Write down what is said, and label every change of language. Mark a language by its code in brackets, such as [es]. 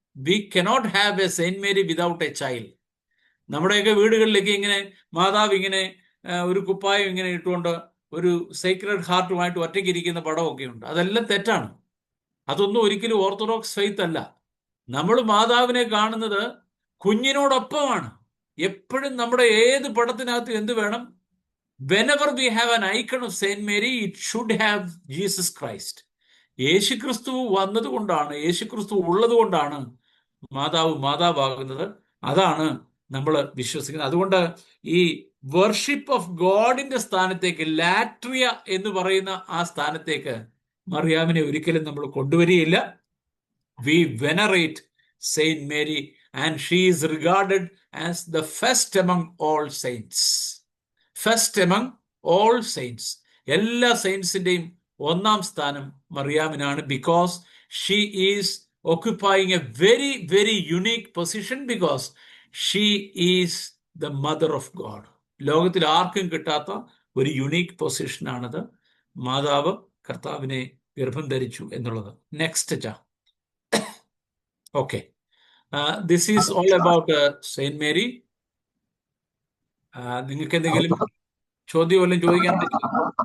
[en] We cannot have a Saint Mary without a child. [ml] നമ്മുടെയൊക്കെ വീടുകളിലേക്ക് ഇങ്ങനെ മാതാവ് ഇങ്ങനെ ഒരു കുപ്പായം ഇങ്ങനെ ഇട്ടുകൊണ്ട് ഒരു സേക്രഡ് ഹാർട്ടുമായിട്ട് ഒറ്റയ്ക്ക് ഇരിക്കുന്ന പടമൊക്കെ ഉണ്ട്. അതെല്ലാം തെറ്റാണ്. അതൊന്നും ഒരിക്കലും ഓർത്തഡോക്സ് ഫെയ്ത്ത് അല്ല. നമ്മൾ മാതാവിനെ കാണുന്നത് കുഞ്ഞിനോടൊപ്പമാണ്. എപ്പോഴും നമ്മുടെ ഏത് പടത്തിനകത്ത് എന്ത് വേണം? [en] whenever we have an icon of Saint Mary, it should have Jesus Christ. [ml] യേശുക്രിസ്തു വന്നതുകൊണ്ടാണ്, യേശുക്രിസ്തു ഉള്ളത് കൊണ്ടാണ് മാതാവാകുന്നത്. അതാണ് നമ്മൾ വിശ്വസിക്കുന്നത്. അതുകൊണ്ട് ഈ വർഷിപ്പ് ഓഫ് ഗോഡിന്റെ സ്ഥാനത്തേക്ക്, ലാട്രിയ എന്ന് പറയുന്ന ആ സ്ഥാനത്തേക്ക് മറിയാമിനെ ഒരിക്കലും നമ്മൾ കൊണ്ടുവരികയില്ല. [en] We venerate Saint Mary and she is regarded as the first among all saints. First among all saints, [ml] എല്ലാ സെയിൻസിന്റെയും ഒന്നാം സ്ഥാനം മറിയാമിനാണ്. [en] Because she is occupying a very, very unique position, because she is the mother of God. [ml] ലോകത്തിൽ ആർക്കും കിട്ടാത്ത ഒരു unique പൊസിഷനാണത്. മാതാവ് കർത്താവിനെ ഗർഭം ധരിച്ചു എന്നുള്ളത്. [en] Next okay, this is all about Saint Mary. [ml] നിങ്ങൾക്ക് എന്തെങ്കിലും ചോദ്യം വല്ലതും ചോദിക്കാൻ പറ്റുമോ?